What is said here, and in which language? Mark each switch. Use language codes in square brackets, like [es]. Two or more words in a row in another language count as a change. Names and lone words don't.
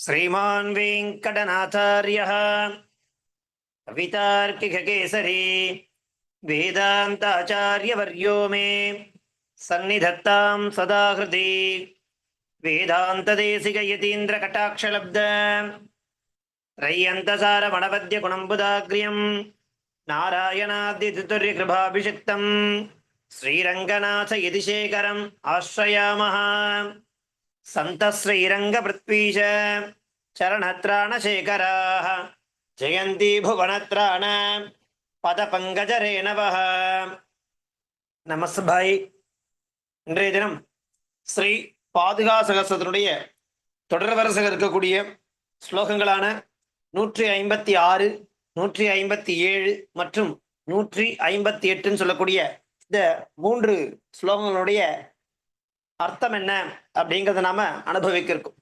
[sa] श्रीमान् वेङ्कटनाथार्यः कवितार्किककेसरी वेदान्ताचार्यवर्यो मे सन्निधत्तां सदा हृदि वेदान्तदेशिकयतीन्द्रकटाक्षलब्ध त्रय्यन्तसारमणपद्यगुणम्बुदाग्र्यं नारायणाद्यतुर्यकृभाभिषिक्तं श्रीरङ्गनाथयतिशेखरम् आश्रयामः। सन्तश्रीरङ्गपृथ्वीश चरणत्राणशेखराः जयन्ती भुवनत्राण पदपङ्कजरेणवः। [ta] நமஸ்பாய். இன்றைய தினம் ஸ்ரீ பாதுகா சகஸ்ரத்தினுடைய தொடர் வரிசையில் இருக்கக்கூடிய ஸ்லோகங்களான 156, 157 மற்றும் 158 சொல்லக்கூடிய இந்த 3 ஸ்லோகங்களுடைய அர்த்தம் என்ன அப்படிங்கிறத நாம அனுபவிக்க இருக்கும்.